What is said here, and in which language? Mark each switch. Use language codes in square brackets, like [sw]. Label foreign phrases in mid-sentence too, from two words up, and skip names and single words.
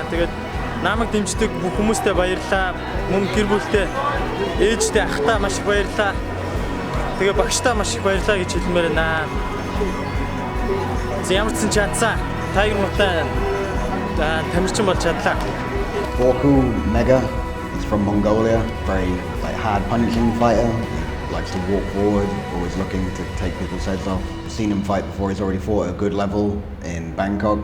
[mn] Тэгээд намайг дэмждэг бүх хүмүүстээ баярлалаа. Мөн гэр бүлтэй, ээжтэй, ахтай маш их баярлалаа. Тэгээ багштай маш их баярлалаа гэж хэлмээр байна. Ямар ч чадсан Tiger Muay-тай тамирчин болж чадлаа. [en] BORKHUU Mega is from Mongolia, very hard punching fighter. Likes to walk forward, always looking to take people's heads off. Seen him fight before, he's already fought at a good level in Bangkok.